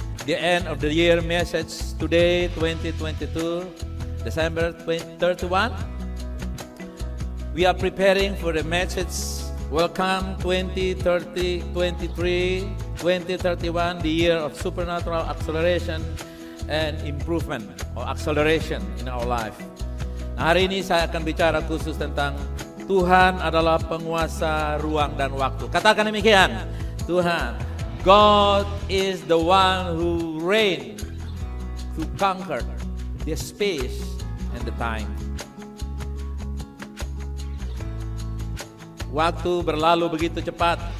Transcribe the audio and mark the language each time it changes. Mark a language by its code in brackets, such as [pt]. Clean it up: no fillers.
[en] The end of the year message today, 2022, December 31. We are preparing for the message Welcome 2030, 23, 2031, the year of supernatural acceleration and improvement or acceleration in our life. [id] Nah, hari ini saya akan bicara khusus tentang Tuhan adalah penguasa ruang dan waktu. Katakan demikian, Tuhan, [en] God is the one who reign, who conquer the space and the time. [id] Waktu berlalu begitu cepat.